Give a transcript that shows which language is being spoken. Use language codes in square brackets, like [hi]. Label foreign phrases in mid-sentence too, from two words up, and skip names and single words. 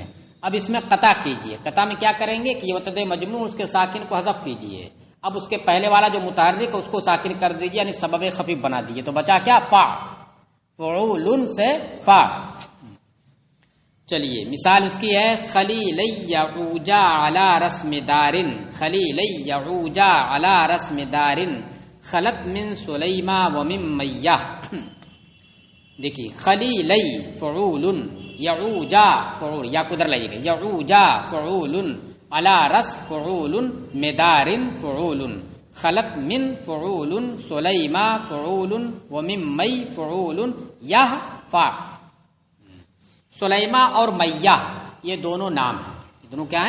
[ur] اب اس میں قطع کیجئے، قطع میں کیا کریں گے کہ یہ وتد مجموع اس کے ساکن کو حذف کیجئے، اب اس کے پہلے والا جو متحرک ہے اس کو ساکن کر دیجئے، یعنی سبب خفیف بنا دیجئے، تو بچا کیا؟ فا، فعولن سے فا۔ چلیے مثال اس کی ہے، [ar] خلیلی یعوجا علی رسم دارن، خلیلی یعوجا علی رسم دارن خلط من سلیما ومن میہ۔ [ur] دیکھیے خلیلی فعولن، یعوجا فعول، یا قدر لگے گا، [ar] یعوجا فعولن، علی رس فعولن، مدارن فعولن، خلط من فعولن، سلیما فعولن، ومن می فعولن، [ur] یہ فا۔ سلیما اور میہ یہ دونوں نام ہیں، یہ دونوں کیا ہیں؟